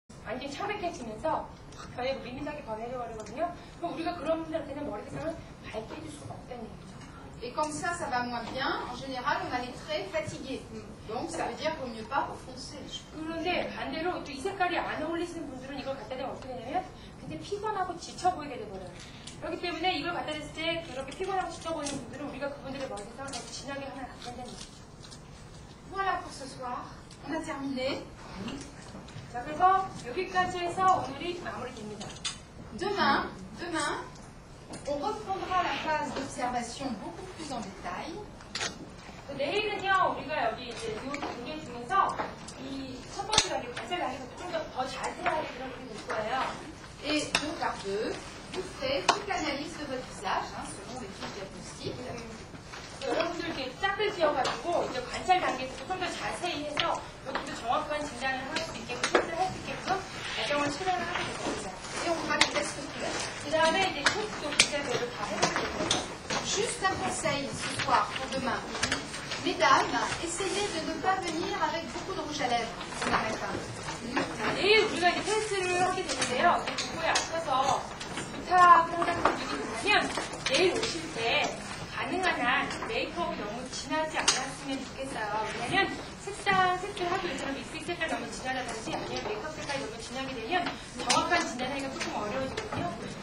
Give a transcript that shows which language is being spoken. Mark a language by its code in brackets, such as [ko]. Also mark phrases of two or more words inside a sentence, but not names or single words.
[ko] 완전히 창백해지면서 변해고 미민하게 변해버리거든요. 그럼 우리가 그런 분들한테는 머리 색상을 밝게 해줄 수가 없다는 얘기죠. [fr] Et comme ça va moins bien, en général, on a les traits fatigués. Donc, ça veut dire qu'il vaut mieux pas foncer les cheveux. [ko] 그런데 반대로 또 이 색깔이 안 어울리시는 분들은 이걸 갖다 대면 어떻게 되냐면 굉장히 피곤하고 지쳐 보이게 되버려요. 그렇기 때문에 이걸 갖다 댔을 때 그렇게 피곤하고 지쳐 보이는 분들은 우리가 그분들의 머리 색상을 더 진하게 하면 안 된다는 얘기죠. [fr] Voilà pour ce soir. On a terminé. [ko] 자, 그래서 여기까지 해서 오늘이 마무리됩니다. [fr] Demain, on reprendra la phase d'observation beaucoup plus en détail. [ko] 내일은요, 우리가 여기 이제 이 단계 중에서 이 첫 번째 단계, 관찰 단계에서 좀 더 자세하게 들어보게 될 거예요. [fr] Et donc à deux, vous ferez toute l'analyse de votre visage, selon les fiches diagnostiques. [ko] 여러분들 이렇게 짝을 지어가지고 이제 관찰 단계에서 좀 더 자세히 해서 여기도 정확한 진단을 할 수 있게끔, 테스트를 할 수 있게끔 과정을 실행을 하게 될 겁니다. [fr] Et on fera les tests complets. [ko] 그 다음에 이제 테스트도 기대대로 다 해보게 될 거예요. [fr] Juste un conseil ce soir pour demain. Mesdames, essayez de ne pas venir avec beaucoup de rouge à lèvres ce matin. [ko] 내일 우리가 이제 테스트를 하게 되는데요. 그거에 앞서서 부탁을 한다는 분들이 있으면 내일 오실 때 가능한 한 메이크업이 너무 진하지 않았으면 좋겠어요. 왜냐면 색을 하고 있잖아요. 립스틱 색깔 너무 진하다든지 아니면 메이크업 색깔이 너무 진하게 되면 정확한 진단하기가 조금 어려워지거든요.